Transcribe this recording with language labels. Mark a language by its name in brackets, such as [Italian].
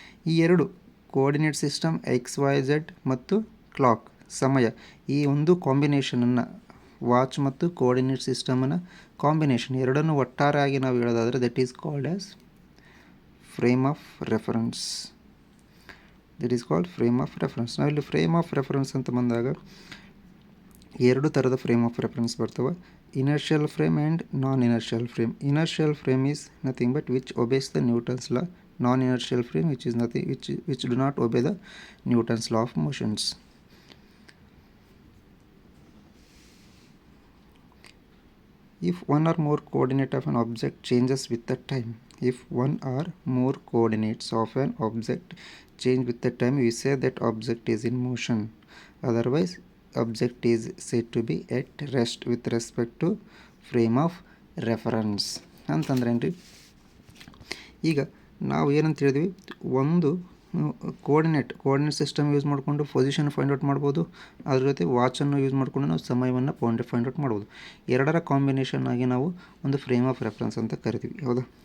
[Kannada] ಈ ಎರಡು coordinate system XYZ ಮತ್ತು ಕ್ಲಾಕ್ ಸಮಯ ಈ ಒಂದು ಕಾಂಬಿನೇಷನನ್ನು ವಾಚ್ ಮತ್ತು ಕೋಆರ್ಡಿನೇಟ್ ಸಿಸ್ಟಮನ್ನು ಕಾಂಬಿನೇಷನ್ ಎರಡನ್ನು ಒಟ್ಟಾರೆಯಾಗಿ ನಾವು ಹೇಳೋದಾದರೆ [English] That is called as frame of reference. That is called frame of reference. [Kannada] ನಾವಿಲ್ಲಿ ಫ್ರೇಮ್ ಆಫ್ ರೆಫರೆನ್ಸ್ ಅಂತ ಬಂದಾಗ ಎರಡು ಥರದ ಫ್ರೇಮ್ ಆಫ್ ರೆಫರೆನ್ಸ್ ಬರ್ತವೆ, ಇನರ್ಷಿಯಲ್ frame and non ಇನರ್ಷಿಯಲ್ frame. [English] Inertial frame is nothing but which obeys the Newton's law. Non-inertial frame which is nothing which do not obey the Newton's law of motions. If one or more coordinate of an object changes with the time, if one or more coordinates of an object change with the time, we say that object is in motion. Otherwise, object is said to be at rest with respect to frame of reference. [Kannada] ಅಂತಂದ್ರೇನ್ರಿ, ಈಗ ನಾವು ಏನಂತ ಹೇಳಿದ್ವಿ, ಒಂದು coordinate system use ಮಾಡಿಕೊಂಡು position find out ಮಾಡ್ಬೋದು, ಅದ್ರ ಜೊತೆ ವಾಚನ್ನು use ಮಾಡಿಕೊಂಡು ನಾವು ಸಮಯವನ್ನು ಫೈಂಡ್ ಔಟ್ ಮಾಡ್ಬೋದು. ಎರಡರ ಕಾಂಬಿನೇಷನ್ ಆಗಿ ನಾವು ಒಂದು ಫ್ರೇಮ್ ಆಫ್ ರೆಫರೆನ್ಸ್ ಅಂತ ಕರಿತೀವಿ. ಹೌದಾ.